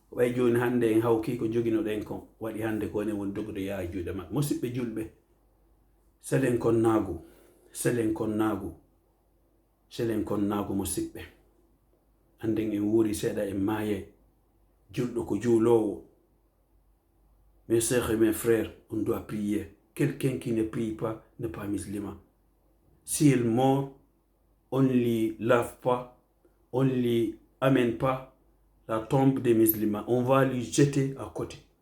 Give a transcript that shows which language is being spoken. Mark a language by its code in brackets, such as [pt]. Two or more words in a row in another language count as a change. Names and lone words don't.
[ff] way joni hande en hawki ko joginoɗen kon waɗi hande ko ne won dogude yaa juuɗe maɓɓe musidɓe julɓe selen kon naagu musidɓe anden en wuuri seeɗa en maaye julɗo ko juulowo. [fr] Mes sœurs et mes frères, on doit prier. Quelqu'un qui ne prie pas n'est pas musulman. S'il meurt, on ne lui lave pas, on ne lui amène pas la tombe des musulmans. On va lui jeter à côté.